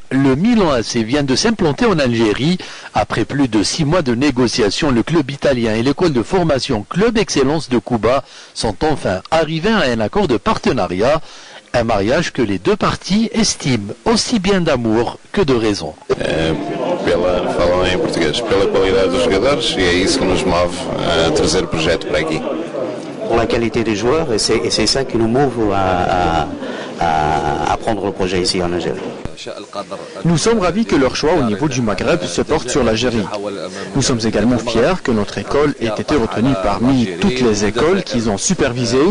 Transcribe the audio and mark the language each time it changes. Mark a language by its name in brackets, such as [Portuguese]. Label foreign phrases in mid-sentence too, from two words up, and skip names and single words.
[French] Le Milan AC vient de s'implanter en Algérie. Après plus de 6 mois de négociations, le club italien et l'école de formation Club Excellence de Kouba sont enfin arrivés à un accord de partenariat. Un mariage que les deux parties estiment aussi bien d'amour que de raison. [Portuguese] Falam em português, pela qualidade dos jogadores e é isso que nos move a trazer o projeto para aqui. [French] Pour la qualité des joueurs et c'est ça qui nous move à prendre le projet ici en Algérie. Nous sommes ravis que leur choix au niveau du Maghreb se porte sur l'Algérie. Nous sommes également fiers que notre école ait été retenue parmi toutes les écoles qu'ils ont supervisées.